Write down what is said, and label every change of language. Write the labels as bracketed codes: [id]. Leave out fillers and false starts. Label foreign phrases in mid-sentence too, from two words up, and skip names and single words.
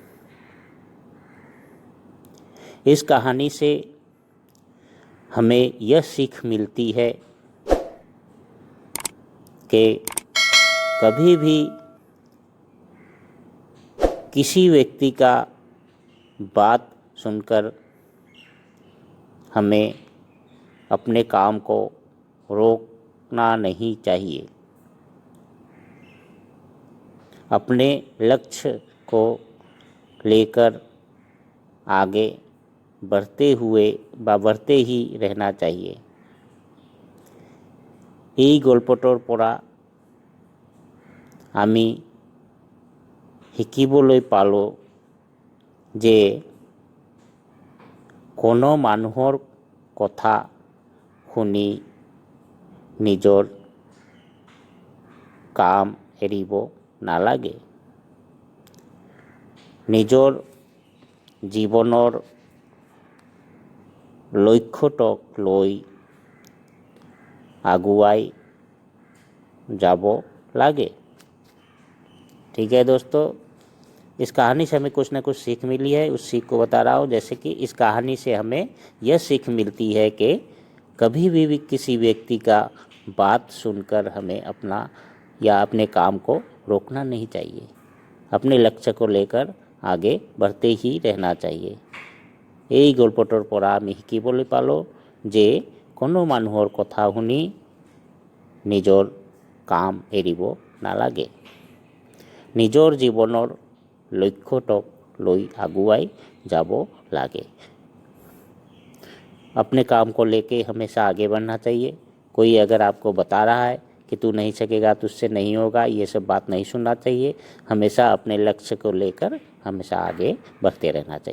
[hi] इस कहानी से हमें यह सीख मिलती है कि कभी भी किसी व्यक्ति का बात सुनकर हमें अपने काम को रोकना नहीं चाहिए। अपने लक्ष्य को लेकर आगे बढ़ते ही रहना चाहिए। [as] এই গল্পটোৰ পৰা আমি শিকিবলৈ পালোঁ যে কোনো মানুহৰ কথা শুনি নিজৰ কাম এৰিব নালাগে। নিজৰ জীৱনৰ লক্ষ্যটোক লৈ আগুৱাই যাব लागे। [hi] ठीक है दोस्तों, इस कहानी से हमें कुछ ना कुछ सीख मिली है, उस सीख को बता रहा हूँ। जैसे कि इस कहानी से हमें यह सीख मिलती है कि कभी भी किसी व्यक्ति का बात सुनकर हमें अपना या अपने काम को रोकना नहीं चाहिए। अपने लक्ष्य को लेकर आगे बढ़ते ही रहना चाहिए। [as] এই গল্পটোৰ পৰা আমি শিকিবলৈ পালোঁ যে কোনো মানুহৰ কথা শুনি নিজৰ কাম এৰিব নালাগে। নিজৰ জীৱনৰ লক্ষ্যটোক লৈ আগুৱাই যাব লাগে। [hi] अपने काम को लेके हमेशा आगे बढ़ना चाहिए। कोई अगर आपको बता रहा है कि तू नहीं सकेगा, तुझसे नहीं होगा, ये सब बात नहीं सुनना चाहिए। हमेशा अपने लक्ष्य को लेकर हमेशा आगे बढ़ते रहना चाहिए।